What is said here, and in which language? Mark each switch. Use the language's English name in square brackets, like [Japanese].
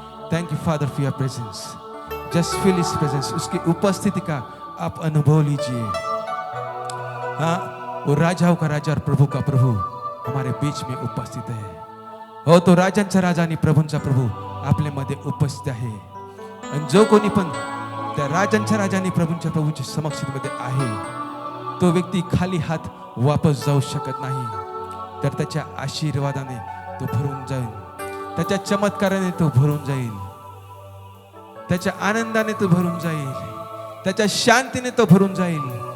[English] Thank you, Father, for your presence. Just feel His presence. [Hindi] उसकी उपस्थिति का आप अनुभव लीजिए। हाँ, वो राजाओं का राजा और प्रभु का प्रभु हमारे बीच में उपस्थित है. [Marathi] हो तो राजांचा राजा आणि प्रभूंचा प्रभू आपल्यामध्ये उपस्थित आहे. आणि जो कोणी पण त्या राजांच्या राजा आणि प्रभूंच्या प्रभूंच्या समक्षतेमध्ये आहे, तो व्यक्ती खाली हात वापस जाऊ शकत नाही. तर त्याच्या आशीर्वादाने तो भरून जाईल, त्याच्या चमत्काराने तो भरून जाईल, त्याच्या आनंदाने तो भरून जाईल, त्याच्या शांतीने तो भरून जाईल.